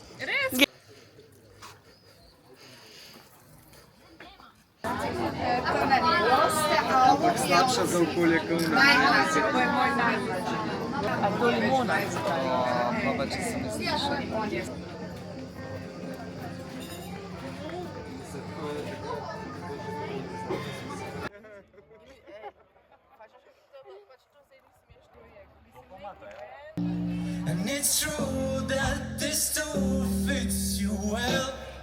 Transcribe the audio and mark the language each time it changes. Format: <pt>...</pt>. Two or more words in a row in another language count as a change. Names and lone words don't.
<sl>Slabša za okolje, kot A to limona? pa če se misliš.</sl> <en>And it's true that this too fits you well.</en>